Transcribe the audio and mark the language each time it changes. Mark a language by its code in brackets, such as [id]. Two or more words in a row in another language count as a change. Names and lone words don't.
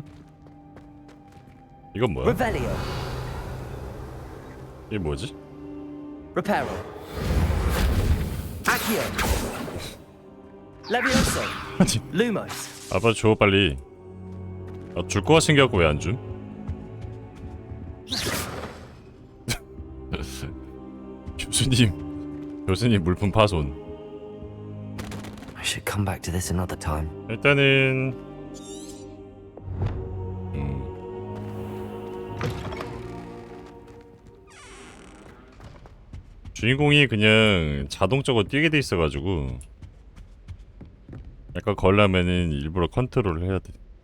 [ko] 이건 뭐야? [la] Revelio. [ko] 이게 뭐지? [la] Reparo. Accio. Levioso. Lumos. [ko] 아빠 줘 빨리. 줄 거가 생겨갖고 왜 안 줌? 교수님 물품 파손. [en] I should come back to this another time. [ko] 일단은 주인공이 그냥 자동적으로 뛰게 돼 있어가지고 약간 걸려면은 일부러 컨트롤을 해야 돼.